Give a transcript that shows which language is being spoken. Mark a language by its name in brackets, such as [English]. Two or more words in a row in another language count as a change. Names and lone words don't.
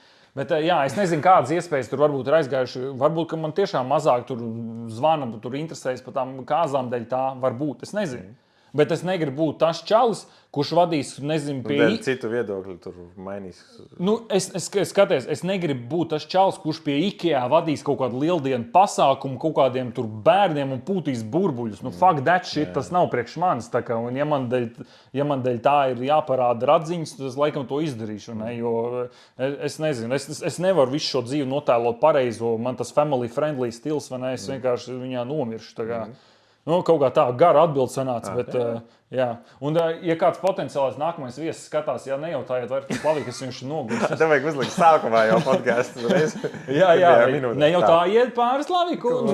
[Latvian] Bet, jā, es nezinu, kādas iespējas tur varbūt ir aizgājuši. Varbūt, ka man tiešām mazāk tur zvana, tur interesējas par tām kāzām dēļ tā varbūt. Es nezinu. Bet es negribu būt tas čalis, kurš vadīs, nezinu, pie citu viedokļu tur mainīs. Es skaties, es negribu būt tas čalis, kurš pie IKEA vadīs kaut kādu lieldienu pasākumu, kaut kādiem tur bērniem un pūtīs burbuļus. [English] Fuck that shit, [Latvian] tas nav priekš manis. Tā kā, un ja man dēļ tā ir jāparāda radziņas, tad es laikam to izdarīšu. Ne? Jo es nezinu, es nevaru visu šo dzīvi notēlot pareizo. Man tas [English] family friendly [Latvian] stils, vai ne? Es vienkārši viņā nomiršu. Tā kā. Kaut kā tā gara atbilde sanāca, bet jā. Un, ja kāds potenciālais nākamais viesis skatās, ja nejautājiet, vai tas Slavika, kas viņš ir nogurs. Tev vajag uzlikt sākumā jau podcastu. Jā, nejautājiet pāri Slaviku.